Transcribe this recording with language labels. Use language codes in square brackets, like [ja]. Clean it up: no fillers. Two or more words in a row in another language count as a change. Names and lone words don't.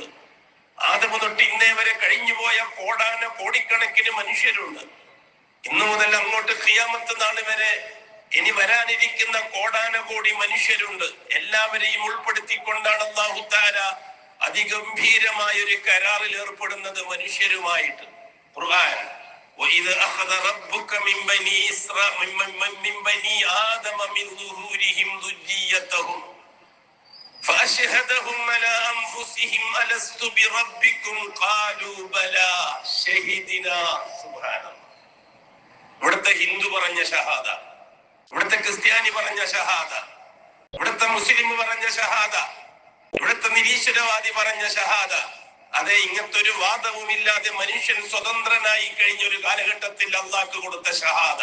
[ml] ആദം തൊട്ട് ഇന്നേ വരെ കഴിഞ്ഞുപോയ കോടിക്കണക്കിന് മനുഷ്യരുണ്ട്. ഇന്നു മുതൽ അങ്ങോട്ട് ഖിയാമത്ത് നാൾ വരെ ഇനി വരാനിരിക്കുന്ന കോടാനകോടി മനുഷ്യരുണ്ട്. എല്ലാവരെയും ഉൾപ്പെടുത്തിക്കൊണ്ടാണ് [ar] الله تعالى [ml] അതിഗംഭീരമായ ഒരു കരാറിൽ ഏർപ്പെടുന്നത് മനുഷ്യരുമായിട്ട്. [ar] ഖുർആൻ وَإِذْ أَخَذَ رَبُّكَ مِنْ بَنِي آدَمَ مِنْ ظُهُورِهِمْ ذُرِّيَّتَهُمْ فأشهدهم على أنفسهم ألست بربكم قالوا بلى شهدنا. سبحان الله. [ml] ഇവിടുത്തെ ഹിന്ദു പറഞ്ഞ ഷഹാദ, ഇവിടുത്തെ ക്രിസ്ത്യാനി പറഞ്ഞ ഷഹാദ, ഇവിടുത്തെ മുസ്ലിം പറഞ്ഞ ഷഹാദ, ഇവിടുത്തെ നിരീശ്വരവാദി പറഞ്ഞ ഷഹാദ. അതെ, ഇങ്ങനത്തെ ഒരു വാദവുമില്ലാതെ മനുഷ്യൻ സ്വതന്ത്രനായി കഴിഞ്ഞ ഒരു കാലഘട്ടത്തിൽ അള്ളാഹ്ക്ക് കൊടുത്ത ഷഹാദ.